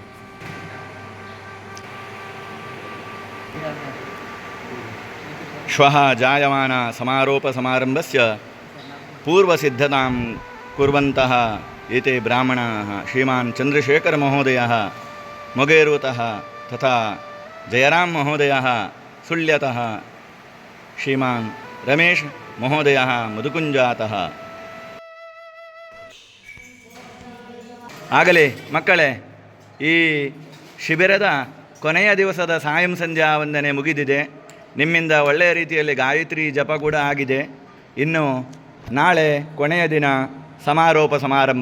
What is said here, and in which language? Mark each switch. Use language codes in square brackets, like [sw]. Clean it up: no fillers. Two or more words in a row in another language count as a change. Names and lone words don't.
[sa] श्वः जायमान समारोपसमारम्भस्य पूर्वसिद्धतां कुर्वन्तः एते ब्राह्मणाः श्रीमान् चन्द्रशेखरमहोदयः मोगेरुतः तथा जयराम महोदयः सुಳ್ಯतः, श्रीमान् रमेश महोदयः मधुकुञ्जातः। [kn] ಆಗಲೇ ಮಕ್ಕಳೇ, ಈ ಶಿಬಿರದ ಕೊನೆಯ ದಿವಸದ ಸಾಯಂ ಸಂಧ್ಯಾ ವಂದನೆ ಮುಗಿದಿದೆ. ನಿಮ್ಮಿಂದ ಒಳ್ಳೆಯ ರೀತಿಯಲ್ಲಿ ಗಾಯತ್ರಿ ಜಪ ಕೂಡ ಆಗಿದೆ. ಇನ್ನು ನಾಳೆ ಕೊನೆಯ ದಿನ ಸಮಾರೋಪ ಸಮಾರಂಭ.